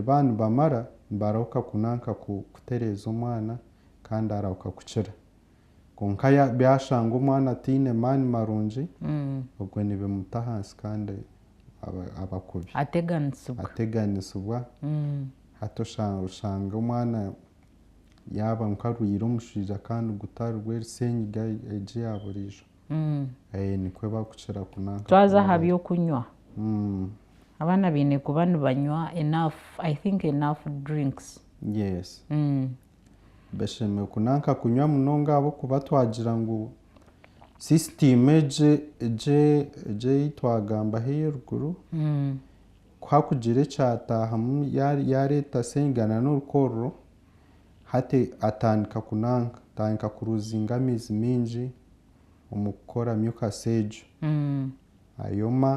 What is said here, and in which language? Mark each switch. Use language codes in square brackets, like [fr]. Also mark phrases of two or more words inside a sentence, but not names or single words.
[nyn] baanu bamara nibarahuka kunanka kutereeza omwana kandi arahuka kukira konka byashanga omwana ataine maani marungi obwo nibimuta ahansi kandi abakubi ateganisibwa hati oshanga omwana yaba nkarwire omuswija kandi gutari rw'erisenyiga egi ya buriijo nikwe bakukira kunanka twaza aha byokunywa abaana baine kuba nibanywa [en] enough drinks. [nyn] Yes. Bashemereire kunanka kunywa munonga ahabw'okuba twagira ngu system egi twagambaho ey'eruguru kuhakugira ekyataahamu yareeta senyiga n'orukorro hati atandika kunanka atandika kuruzinga amaizi mingi omu kukora mucus egyo ayoma